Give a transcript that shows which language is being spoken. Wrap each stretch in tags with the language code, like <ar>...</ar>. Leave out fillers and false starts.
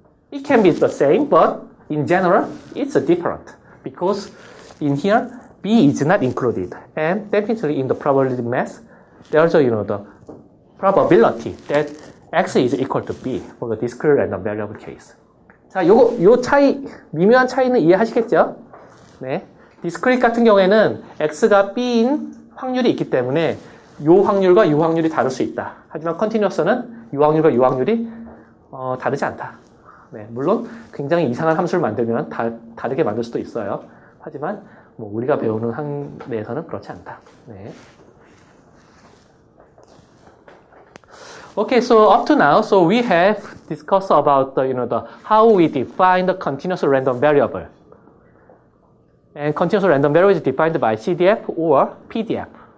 <en>It can be the same, but in general, it's different. Because in here, B is not included. And definitely in the probability math, there's the probability that x is equal to B for the discrete random variable case.</en> <ko>자, 요 차이, 미묘한 차이는 이해하시겠죠? 네. 디스크릿 같은 경우에는 x가 b인 확률이 있기 때문에 요 확률과 요 확률이 다를 수 있다. 하지만 컨티뉴어스는 요 확률과 요 확률이 다르지 않다. 네, 물론 굉장히 이상한 함수를 만들면 다르게 만들 수도 있어요. 하지만 뭐 우리가 배우는 항내에서는 그렇지 않다. 네.</ko> <en>Okay, so up to now, so we have discussed about the how we define the continuous random variable. And continuous random variable is defined by CDF or PDF.</en>